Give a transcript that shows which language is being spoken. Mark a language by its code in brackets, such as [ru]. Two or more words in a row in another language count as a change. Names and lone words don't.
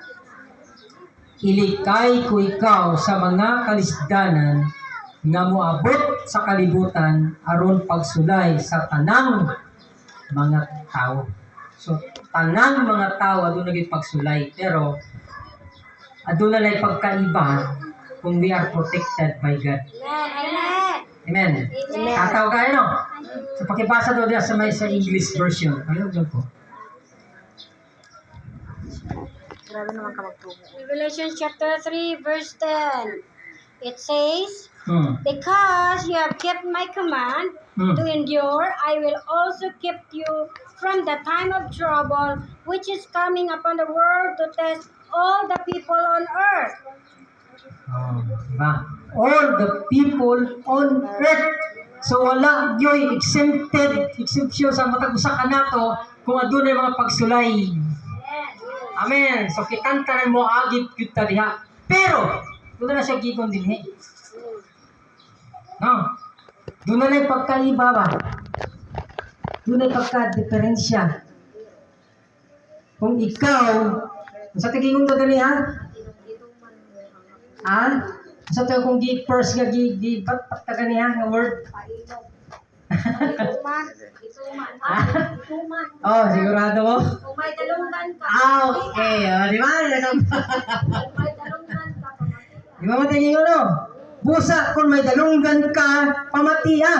[ceb] Ilikay ko ikaw sa mga kalisdanan, nga moabot sa kalibutan aron pagsulay sa tanang mga tao. So, tanang mga tao aduna gyud pagsulay, pero aduna lay pagkaiba kung [en] we are protected by God. [ceb] Amen. Amen. Tataw kayo, no? So, pakibasa daw diya sa may sa [en] English version. [tl] Ayun, dyan po. [ceb] Grabe naman ka magtubo. [en] Revelation chapter 3 verse 10. It says, Hmm. because you have kept my command to endure, I will also keep you from the time of trouble which is coming upon the world to test all the people on earth. Oh, diba? All the people on earth. [ceb] So wala yoy exemption sa matag usa ka nato kung adunay mga pagsulay. Amen. So kitantanan mo agit gyud ta diha. Pero doon na siya gigon dinhi. No. Doon na lang pagkaiba ba? Doon na pagka-diferensya. Kung ikaw, sa tingin mo dali ha? Ha? Sa tingin kung first nga pataka niya nga word? Oh, sigurado mo? Kung may dalunggan ka. Okay. Di ba? Kung may dalunggan ka, Di ba matingin mo, no? Busa kung may dalunggan ka, pamatian.